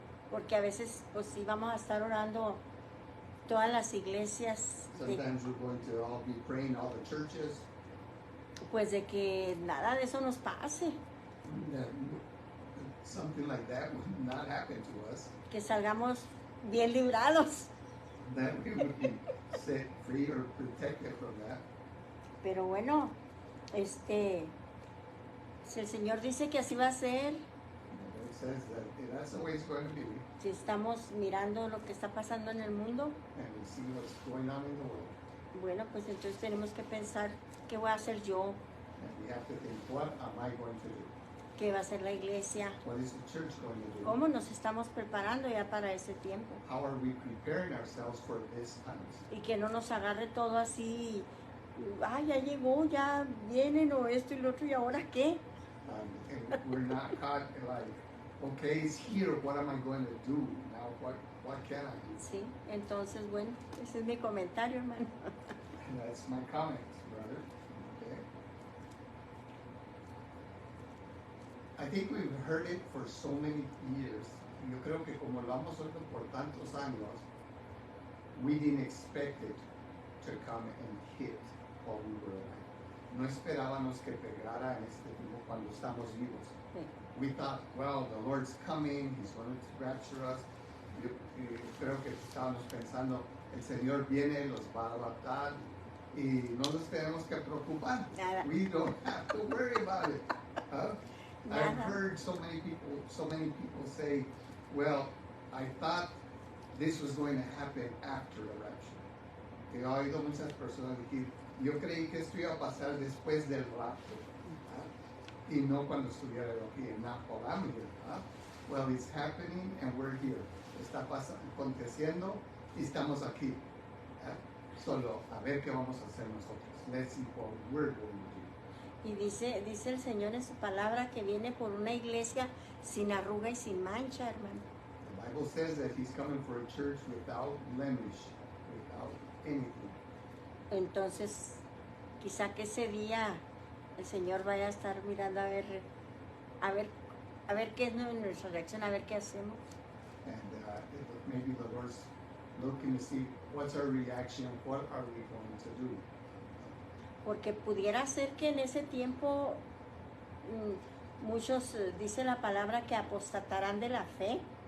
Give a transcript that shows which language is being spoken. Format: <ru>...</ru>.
<es>Porque a veces pues sí vamos a estar orando todas las iglesias</es> <en>Sometimes we're going to all be praying, all the churches,</en> <es>pues de que nada de eso nos pase,</es> <en>that something like that would not happen to us,</en> <es>que salgamos bien librados.</es> <en>that we would be set free or protected from that.</en> <es>Pero bueno, si el Señor dice que así va a ser,</es> <en>It says that that's the way it's going to be,</en> <es>si estamos mirando lo que está pasando en el mundo,</es> <en>and we see what's going on in the world,</en> <es>bueno, pues entonces tenemos que pensar qué voy a hacer yo,</es> <en>and we have to think, what am I going to do?</en> <es>qué va a hacer la iglesia,</es> <en>What is the church going to do?</en> <es>cómo nos estamos preparando ya para ese tiempo.</es> <en>How are we preparing ourselves for this time?</en> <es>Y que no nos agarre todo así, ay, ya llegó, ya vienen o esto y lo otro, ¿y ahora qué?</es> <en>And we're not caught like, okay, it's here. What am I going to do now? What can I do?</en> <es>Sí, entonces, bueno, ese es mi comentario, hermano.</es> <en>And that's my comment, brother. Okay. I think we've heard it for so many years.</en> <es>Yo creo que como lo hemos oído por tantos años,</es> <en>we didn't expect it to come and hit while we were alive.</en> <es>No esperábamos que pegara en este tiempo cuando estamos vivos. Sí.</es> <en>We thought, well, the Lord's coming, He's going to rapture us.</en> <es>Yo creo que estábamos pensando, el Señor viene, los va a adoptar y no nos tenemos que preocupar. Nada.</es> <en>We don't have to worry about it. Huh? I've</en> <es>Nada.</es> <en>heard so many people say, well, I thought this was going to happen after the rapture.</en> <es>Que he oído muchas personas decir, yo creí que esto iba a pasar después del rapto. Y no cuando estuviera aquí en Napoleon.</es> <en>Well, it's happening and we're here.</en> <es>Está aconteciendo y estamos aquí. Solo a ver qué vamos a hacer nosotros.</es> <en>Let's see what we're going to do.</en> <es>Y dice el Señor en su palabra que viene por una iglesia sin arruga y sin mancha, hermano.</es> <en>The Bible says that He's coming for a church without blemish, without anything.</en> <es>Entonces, quizá que ese día el Señor vaya a estar mirando a ver qué es nuestra reacción, a ver qué hacemos.</es> <en>And maybe the Lord's looking to see what's our reaction, what are we going to do.</en> <es>Porque pudiera ser que en ese tiempo muchos, dice la palabra, que apostatarán de la fe.</es>